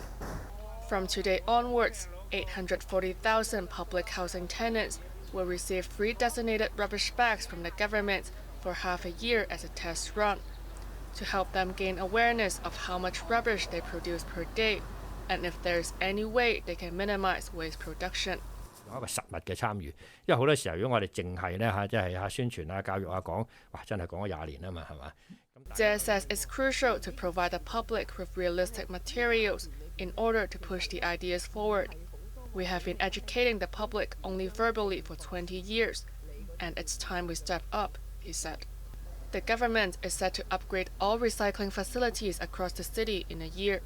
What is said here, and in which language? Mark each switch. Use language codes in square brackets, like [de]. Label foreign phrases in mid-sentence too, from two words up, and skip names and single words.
[en] From today onwards, 840,000 public housing tenants will receive free designated rubbish bags from the government for half a year as a test run, to help them gain awareness of how much rubbish they produce per day, and if there is any way they can minimize waste production. [yue] 一個實物嘅參與，因為好多時候如果我哋淨係咧嚇，即係嚇宣傳啊、教育啊講，哇真係講咗20年啊嘛，係嘛 [en] ？Tse says it's crucial to provide the public with realistic materials in order to push the ideas forward. We have been educating the public only verbally for 20 years, and it's time we step up, he said. The government is set to upgrade all recycling facilities across the city in a year.